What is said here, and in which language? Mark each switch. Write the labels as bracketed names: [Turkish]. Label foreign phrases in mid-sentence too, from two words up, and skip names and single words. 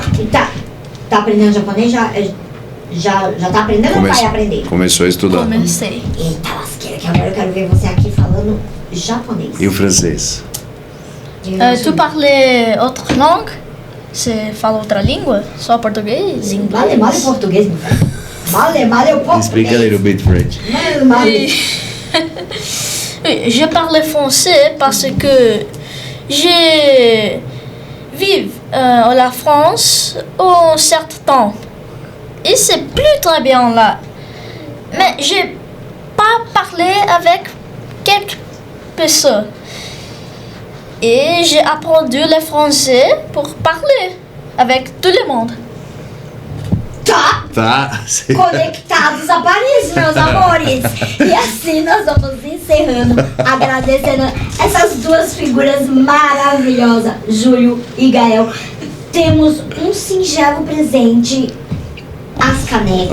[Portuguese] E tá aprendendo japonês? Já tá aprendendo ou vai aprender? Começou a estudar. Comecei. Eita lasqueira, que agora eu quero ver você aqui falando japonês. E o francês? [French] Tu parles outra langue? [Portuguese] Você fala outra língua? Só português? Inglês? Male português, meu velho. Male o português. [English] Speak a little bit French. [Portuguese] Male. [French] Oui, je parle français parce que j'ai vécu en France un certain temps. Et c'est plus très bien là. Mais j'ai pas parlé avec quelques personnes. Et j'ai appris le français pour parler avec tout le monde. [Portuguese] Tá conectados a Paris, meus amores. E assim nós vamos encerrando, agradecendo essas duas figuras maravilhosas, Júlio e Gael. Temos um singelo presente, as canecas.